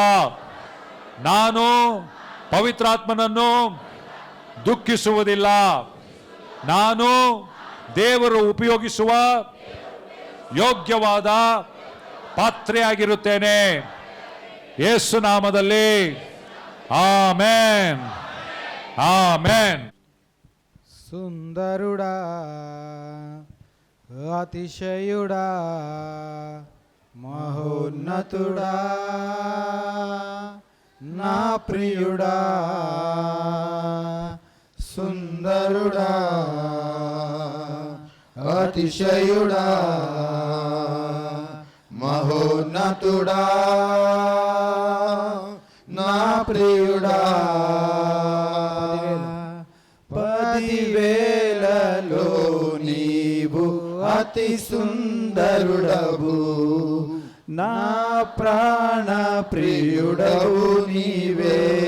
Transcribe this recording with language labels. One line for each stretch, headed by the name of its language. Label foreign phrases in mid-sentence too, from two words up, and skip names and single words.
Kannada: ನಾನು ಪವಿತ್ರಾತ್ಮನನ್ನು ದುಃಖಿಸುವುದಿಲ್ಲ. ನಾನು ದೇವರು ಉಪಯೋಗಿಸುವ ಯೋಗ್ಯವಾದ ಪಾತ್ರೆಯಾಗಿರುತ್ತೇನೆ ಯೇಸು ನಾಮದಲ್ಲಿ. ಆಮೆನ್ ಆಮೆನ್.
Telugu: సుందరుడా అతిశయుడా మహోన్నతుడా నా ప్రియుడా, సుందరుడా అతిశయుడా మహోన్నతుడా నా ప్రియుడా, 10,000లలో నీవు అతి సుందరుడవు, నా ప్రాణ ప్రియుడవు నీవే.